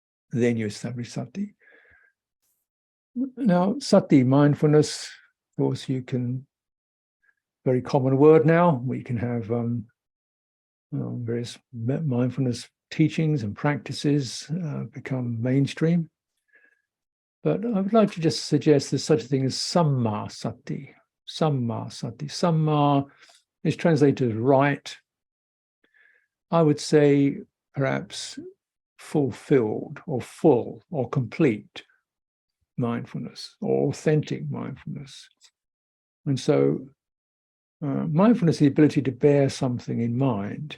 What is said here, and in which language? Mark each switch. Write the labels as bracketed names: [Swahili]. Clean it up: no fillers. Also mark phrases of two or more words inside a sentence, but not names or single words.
[English] then you establish sati. Now, sati, mindfulness, of course, you can, very common word now, we can have various mindfulness teachings and practices become mainstream. But I would like to just suggest there's such a thing as [Pali] samma sati. Samma sati. [English] Samma is translated as right. I would say perhaps fulfilled or full or complete mindfulness or authentic mindfulness. And so mindfulness is the ability to bear something in mind.